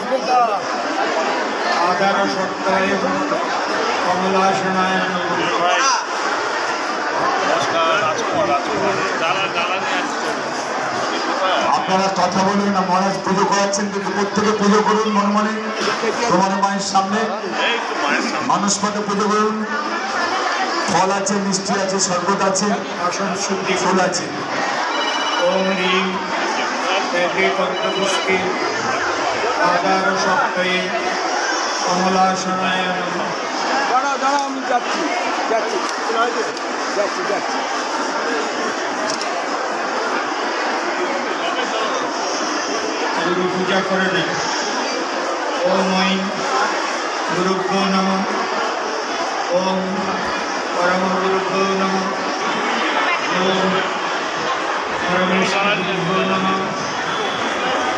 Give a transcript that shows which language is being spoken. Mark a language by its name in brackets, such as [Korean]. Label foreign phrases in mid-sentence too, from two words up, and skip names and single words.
[Sanskrit] आधार शक्ताय कमलासनाय [Bangla] আপনারা কথা বলুন না, মহারাজ পুজো করাচ্ছেন কিন্তু প্রত্যেকে পুজো করুন মনে মনে তোমার মায়ের সামনে মানুষ পথে পুজো করুন। ফল আছে, মিষ্টি আছে, শরবত আছে, আসন শুদ্ধি ফুল আছে। [Sanskrit] ओम ह्रीं एके बंधपुष्पी आधार शक्ताय कमलासनाय [Bangla] দাঁড়া দাঁড়া আমি যাচ্ছি যাচ্ছি যাচ্ছি যাচ্ছি [Hindi] गुरु पूजा करे नहीं। [Sanskrit] ओम ऐं गुरुभ्यो नमः। ओम परम गुरुभ्यो नमः। ओम परमेश्वर गुरुभ्यो नमः।